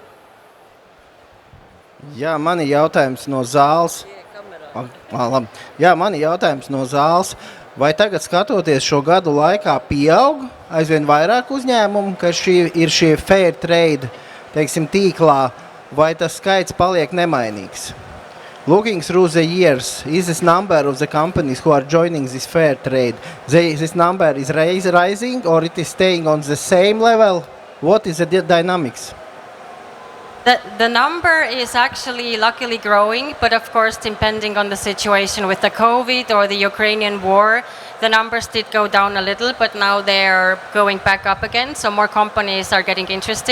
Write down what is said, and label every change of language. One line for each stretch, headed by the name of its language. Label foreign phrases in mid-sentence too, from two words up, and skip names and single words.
Latvian: Jā, man ir jautājums no zāles. Labi. Jā, man ir jautājums no zāles. Vai tagad skatoties šo gadu laikā pieaug aizvien vairāk uzņēmumu, ka ir šie
English: fair trade,
Latvian: teiksim, tīklā, vai tas skaits paliek nemainīgs?
English: Looking through the years, is this number of the companies who are joining this fair trade, this number is rising or it is staying on the same level? What is the dynamics? The number is actually luckily growing, but of course, depending on the situation with the COVID or the Ukrainian war, the numbers did go down a little, but now they're going back up again, so more companies are getting interested.